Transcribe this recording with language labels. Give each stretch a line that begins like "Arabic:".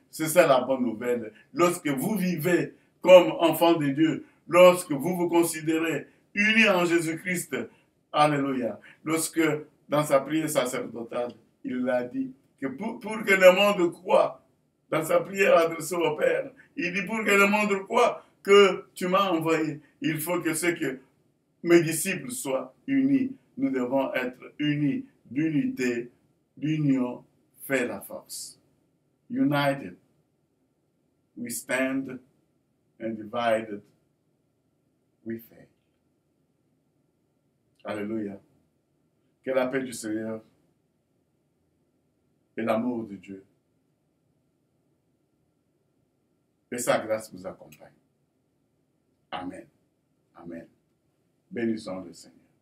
French: C'est ça la bonne nouvelle. Lorsque vous vivez comme enfant de Dieu, lorsque vous vous considérez unis en Jésus-Christ, alléluia, lorsque dans sa prière sacerdotale, il a dit que pour que le monde croie, dans sa prière adressée au Père, il dit pour que le monde croie que tu m'as envoyé, il faut que mes disciples soient unis. Nous devons être unis. D'unité, l'union fait la force.
English: United, we stand, and divided, we fail.
French: Alléluia. Que la paix du Seigneur et l'amour de Dieu et sa grâce vous accompagnent. Amen. Amen. Bénissons le Seigneur.